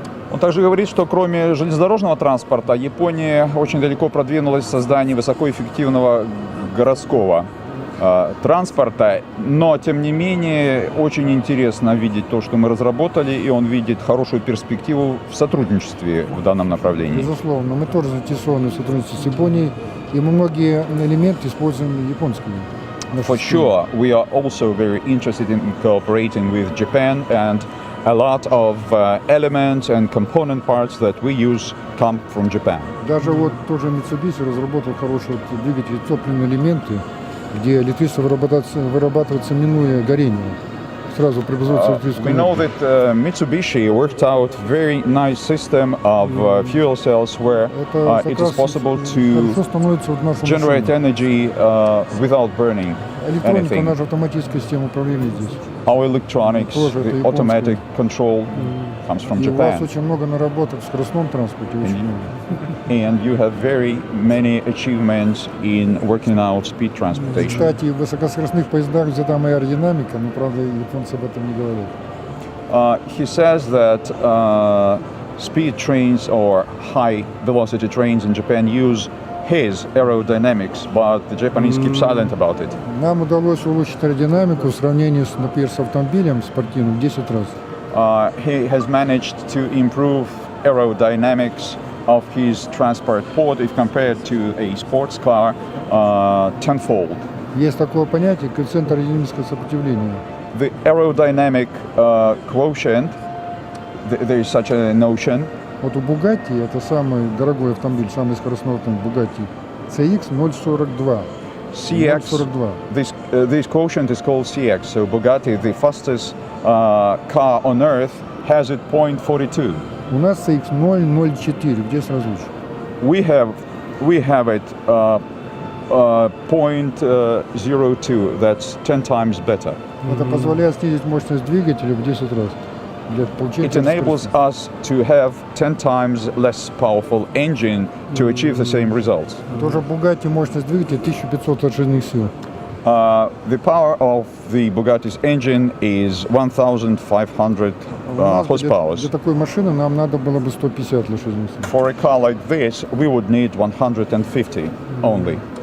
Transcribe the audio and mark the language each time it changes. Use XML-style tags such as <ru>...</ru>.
<ru>Он также говорит, что кроме железнодорожного транспорта, Япония очень далеко продвинулась в создании высокоэффективного городского транспорта, но тем не менее очень интересно видеть то, что мы разработали, и он видит хорошую перспективу в сотрудничестве в данном направлении. Безусловно, мы тоже заинтересованы в сотрудничестве с Японией, и мы многие элементы используем японскими.</ru> <en>For sure, we are also very interested in cooperating with Japan, and a lot of elements and component parts that we use come from Japan.</en> <ru>Даже вот тоже Mitsubishi разработал хороший двигатель, топливные элементы, где электричество вырабатывается минуя горение. Сразу преобразуется электрическую энергию.</ru> <en>that Mitsubishi worked out very nice system of fuel cells where it is possible to generate energy without burning anything.</en> <ru>Наша автоматическая система управления здесь.</ru> <en>Our electronics, the automatic control. comes from</en> <ru>И у вас</ru> <en>Japan.</en> <ru>очень много наработок в скоростном транспорте, очень много.</ru> <en>And you have very many achievements in working out speed transportation.</en> <ru>Кстати, в высокоскоростных поездах взята моя аэродинамика, но, правда, японцы об этом не говорят.</ru> <en>He says that speed trains or high velocity trains in Japan use his aerodynamics, but the Japanese keep silent about it.</en> <ru>Нам удалось улучшить аэродинамику в сравнении, например, с автомобилем спортивным в 10 раз.</ru> <en>He has managed to improve aerodynamics of his transport pod if compared to a sports car tenfold.</en> <ru>Есть такое понятие коэффициент аэродинамического сопротивления.</ru> <en>The aerodynamic quotient, there is such a notion.</en> <ru>Вот у Bugatti, это самый дорогой автомобиль, самый скоростной автомобиль Bugatti, CX 0,42. CX, 0,42.</ru> <en>this quotient is called CX. So Bugatti, the fastest car on earth, has it 0.42.</en> <ru>У нас CX 0,04, где сразу лучше?</ru> <en>We have it 0.02. That's 10 times better.</en> <ru>Это позволяет снизить мощность двигателя в 10 раз. Для получения</ru> <en>It enables us to have 10 times less powerful engine to achieve the same results.</en> <ru>Тоже Bugatti мощность двигателя 1500 лошадиных сил.</ru> <en>The power of the Bugatti's engine is 1,500 horsepower.</en> <ru>Для такой машины нам надо было бы 150 лошадиных сил.</ru> <en>For a car like this, we would need 150 only.</en>